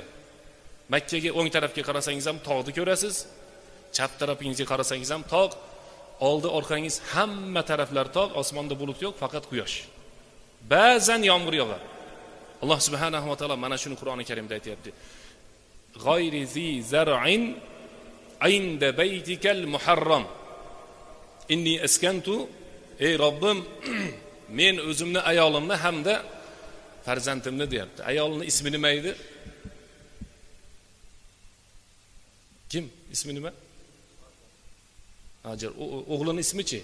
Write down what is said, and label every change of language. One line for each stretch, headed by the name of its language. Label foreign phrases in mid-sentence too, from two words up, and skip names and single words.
Uzbek: Makkaga o'ng tarafga qarasangiz ham tog'ni ko'rasiz. Chap tarafingizga qarasangiz ham tog', oldi orqangiz hamma taraflar tog', osmonda bulut yo'q, faqat quyosh. Ba'zan yomg'ir yog'adi. Alloh
Arabic: سبحانه وتعالى
Uzbek: mana shuni Qur'oni Karimda aytayapti.
Arabic: غير ذي زرع عند بيتك المحرم. إني أسكنت,
Uzbek: ey Robbim, men o'zimni, ayolimni hamda farzandimni deyapti. Ayolning ismi nima edi? Kim? Ismi nima? Hajar. O'g'lining ismi-chi?